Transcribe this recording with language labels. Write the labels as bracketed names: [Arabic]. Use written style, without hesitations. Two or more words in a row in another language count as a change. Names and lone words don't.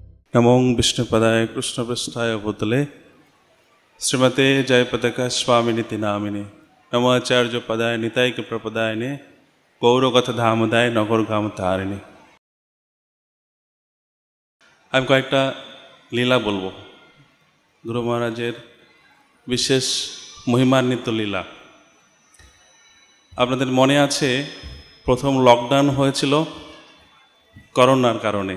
[Sanskrit] नमो विष्णुपदाय कृष्णपृष्ठाय भूतले श्रीमते जयपताका स्वामिनीति नामिने नमो आचार्य पदाय निताय प्रपदायने गौरकथा धामदाय नगरगाम तारिणे। [Bangla] আমি কয়েকটা লীলা বলবো, গুরু মহারাজের বিশেষ মহিমান্বিত লীলা। আপনাদের মনে আছে প্রথম লকডাউন হয়েছিল করোনার কারণে।